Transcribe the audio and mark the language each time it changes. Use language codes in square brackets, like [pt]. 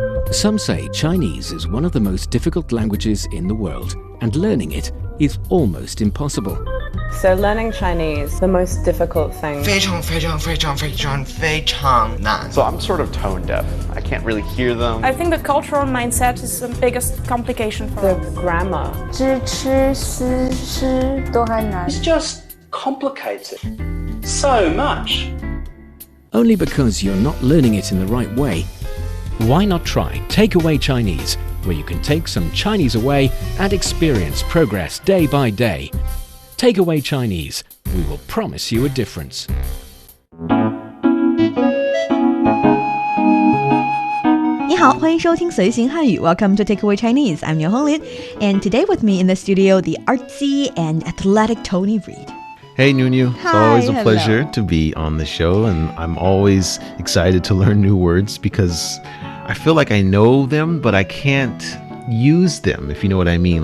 [en] Some say Chinese is one of the most difficult languages in the world, and learning it is almost impossible. So learning Chinese, the most difficult thing. [zh] 非常非常非常非常非常难 [en] So I'm sort of tone deaf. I can't really hear them. I think the cultural mindset is the biggest complication for The us. grammar. [zh] 知吃思诗都还难 [en] It's just complicated. So much. Only because you're not learning it in the right way. Why not try Takeaway Chinese, where you can take some Chinese away and experience progress day by day. Takeaway Chinese, we will promise you a difference. [zh] 你好，欢迎收听随行汉语 [en] Welcome to Takeaway Chinese. I'm Niuniu Honglin, and today with me in the studio, the artsy and athletic Tony Reed. Hey, Niuniu. It's Hi, always a hello. pleasure to be on the show, and I'm always excited to learn new words because I feel like I know them, but I can't use them, if you know what I mean.